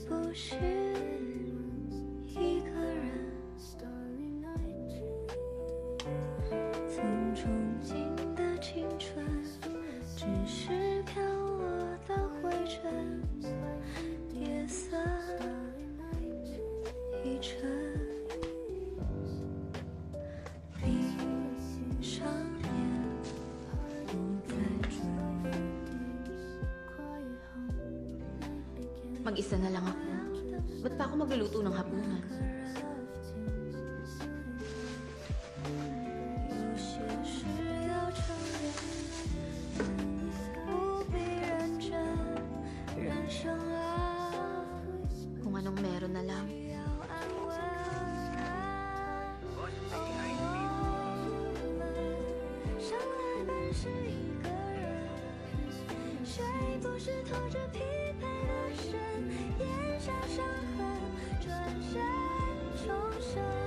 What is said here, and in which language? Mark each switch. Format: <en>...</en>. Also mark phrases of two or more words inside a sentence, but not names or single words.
<zh>是一个人，曾憧憬的青春，只是飘落的灰尘，夜色已沉。闭上眼，不再追。</zh> <tl>Mag-isa na lang ako. Ba't pa ako magluluto ng hapunan?</tl> <zh>有些事要承认，不必认真。人生啊，</zh> <tl>Kung anong meron na lang.</tl> <zh>要安稳。生来本是一个人，谁不是拖着疲惫的身，咽下伤痕，转身重生。</zh>